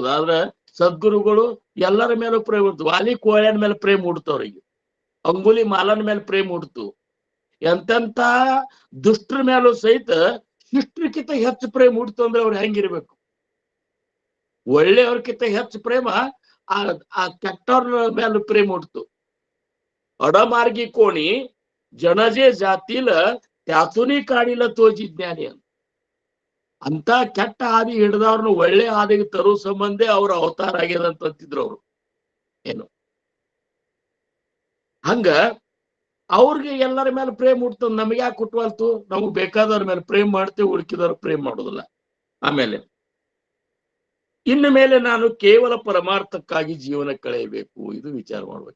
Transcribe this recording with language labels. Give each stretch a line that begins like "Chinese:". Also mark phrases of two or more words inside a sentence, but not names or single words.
Kannada: ಆದ್ರೆ ಸದ್ಗುರುಗಳು ಎಲ್ಲರ ಮೇಲೂ ಪ್ರೇಮ ಹುಡ್ತು. ವಾಲಿ ಕೋಳ್ಯನ ಮೇಲೆ ಪ್ರೇಮ ಹುಡ್ತು, ಅವ್ರಿಗೆ ಅಂಗುಲಿ ಮಾಲನ ಮೇಲೆ ಪ್ರೇಮ ಹುಡ್ತು. ಎಂತೆಂತ ದುಷ್ಟ್ರ ಮೇಲೂ ಸಹಿತ ಶಿಷ್ಟ್ರಕ್ಕಿಂತ ಹೆಚ್ಚು ಪ್ರೇಮ ಹುಡ್ತು ಅಂದ್ರೆ ಅವ್ರು ಹೆಂಗಿರ್ಬೇಕು? ಒಳ್ಳೆಯವ್ರಕ್ಕಿಂತ ಹೆಚ್ಚು ಪ್ರೇಮ ಆ ಕೆಟ್ಟವ್ರ ಮೇಲೆ ಪ್ರೇಮ ಹುಡ್ತು.
Marathi: अडमार्गी कोणी जनजे जातील त्यातूनही काढीला तो जिज्ञानी
Kannada: ಅಂತ ಕೆಟ್ಟ ಹಾದಿ ಹಿಡಿದವ್ರನ್ನ ಒಳ್ಳೆ ಹಾದಿಗೆ ತರೋ ಸಂಬಂಧ ಅವ್ರ ಅವತಾರ ಆಗ್ಯದಂತಿದ್ರು ಅವ್ರು. ಏನು ಹಂಗ ಅವ್ರಿಗೆ ಎಲ್ಲರ ಮೇಲೆ ಪ್ರೇಮ ಹುಡ್ತದ. ನಮ್ಗೆ ಯಾಕೆ ಹುಟ್ಟುವಲ್ತು? ನಮಗ್ ಬೇಕಾದವ್ರ ಮೇಲೆ ಪ್ರೇಮ ಮಾಡ್ತೇವೆ, ಉಳ್ಕಿದವ್ರ ಪ್ರೇಮ ಮಾಡೋದಿಲ್ಲ. ಆಮೇಲೆ ಇನ್ನು ಮೇಲೆ ನಾನು ಕೇವಲ ಪರಮಾರ್ಥಕ್ಕಾಗಿ ಜೀವನ ಕಳೆಯಬೇಕು, ಇದು ವಿಚಾರ ಮಾಡ್ಬೇಕು.